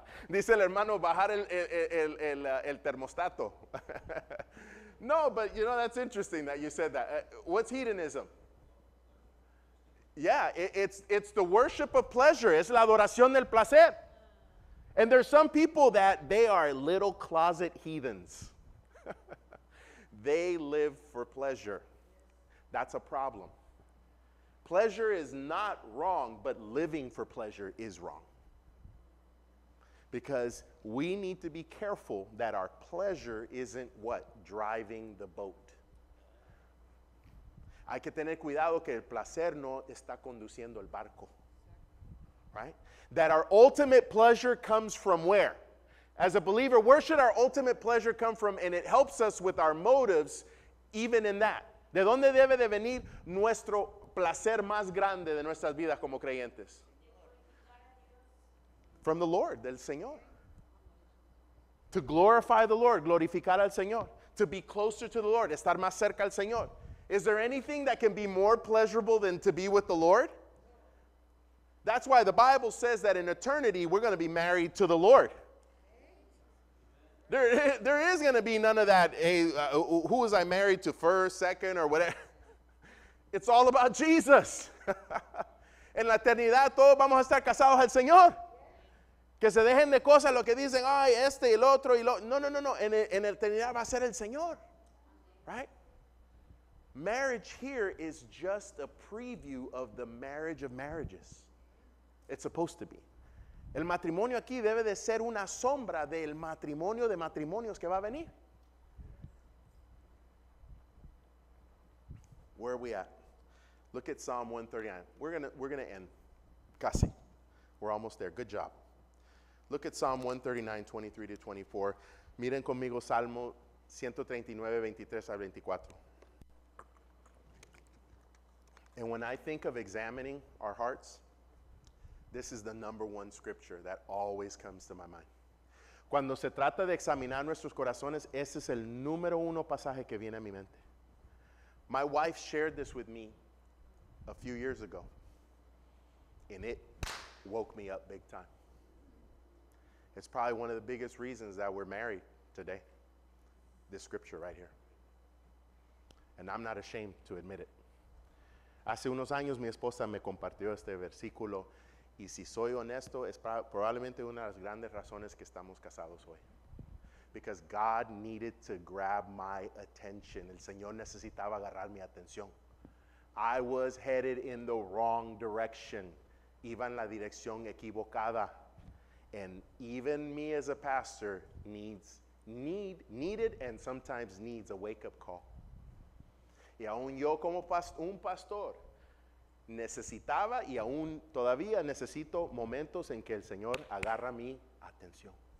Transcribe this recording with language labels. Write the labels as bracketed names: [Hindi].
[Spanish] Dice el hermano bajar el termostato. [English] No, but you know, that's interesting that you said that. What's hedonism? Yeah, it's the worship of pleasure. [Spanish] Es la adoración del placer. [English] And there's some people that they are little closet heathens. They live for pleasure. That's a problem. Pleasure is not wrong, but living for pleasure is wrong. Because we need to be careful that our pleasure isn't what? Driving the boat. [Spanish] Hay que tener cuidado que el placer no está conduciendo el barco. [English] Right? That our ultimate pleasure comes from where? As a believer, where should our ultimate pleasure come from? And it helps us with our motives even in that. [Spanish] ¿De dónde debe de venir nuestro placer más grande de nuestras vidas como creyentes? [English] From the Lord, [Spanish] del Señor. [English] To glorify the Lord, [Spanish] glorificar al Señor. [English] To be closer to the Lord, [Spanish] estar más cerca al Señor. [English] Is there anything that can be more pleasurable than to be with the Lord? That's why the Bible says that in eternity we're going to be married to the Lord. There is going to be none of that, hey, who was I married to first, second, or whatever. It's all about Jesus. [Spanish] En la eternidad todos vamos a estar casados al Señor. Que se dejen de cosas lo que dicen, ay, este y el otro y lo. No. En la eternidad va a ser el Señor. Right? [English] Marriage here is just a preview of the marriage of marriages. It's supposed to be. [Spanish] El matrimonio aquí debe de ser una sombra del matrimonio de matrimonios que va a venir. [English] Where are we at? Look at Psalm 139. We're gonna end. Casi. We're almost there. Good job. Look at Psalm 139, 23 to 24. [Spanish] Miren conmigo Salmo 139, 23 al 24. [English] And when I think of examining our hearts, this is the number one scripture that always comes to my mind. [Spanish] Cuando se trata de examinar nuestros corazones, ese es el número uno pasaje que viene a mi mente. [English] My wife shared this with me a few years ago, and it woke me up big time. It's probably one of the biggest reasons that we're married today, this scripture right here. And I'm not ashamed to admit it. [Spanish] Hace unos años mi esposa me compartió este versículo, y si soy honesto, es probablemente una de las grandes razones que estamos casados hoy. [English] Because God needed to grab my attention. [Spanish] El Señor necesitaba agarrar mi atención. [English] I was headed in the wrong direction. [Spanish] Iba en la dirección equivocada. [English] And even me as a pastor needed and sometimes needs a wake-up call. [Spanish] Y aún yo como un pastor necesitaba y aún todavía necesito momentos en que el Señor agarra mi atención.